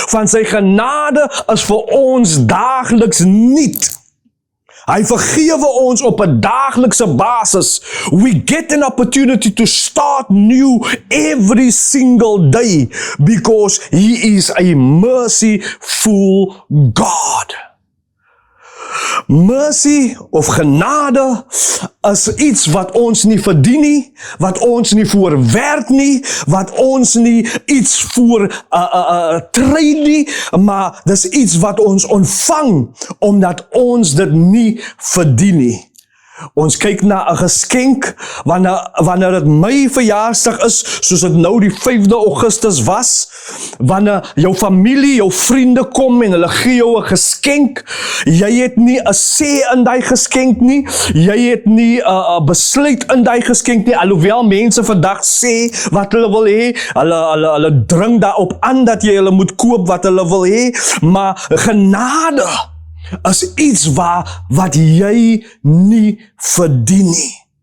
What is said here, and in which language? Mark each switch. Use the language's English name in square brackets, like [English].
[Afrikaans] Van sy genade is vir ons daagliks niet. Hy vergewe ons op 'n daaglikse basis. [English] We get an opportunity to start new every single day because He is a merciful God. [Afrikaans] Mercy of genade is iets wat ons nie verdien nie, wat ons nie voor werk nie, wat ons nie iets voor trade nie, maar dis iets wat ons ontvang, omdat ons dit nie verdien nie. Ons kyk na 'n geskenk, wanneer dit my verjaarsdag is, soos dit nou die 5de Augustus was, wanneer jou familie, jou vriende kom en hulle gee jou 'n geskenk, jy het nie 'n sê in die geskenk nie, jy het nie 'n besluit in die geskenk nie, alhoewel mense vandag sê wat hulle wil hê, hulle dring daarop aan dat jy hulle moet koop wat hulle wil hê, maar genade is iets wat jy nie verdien nie.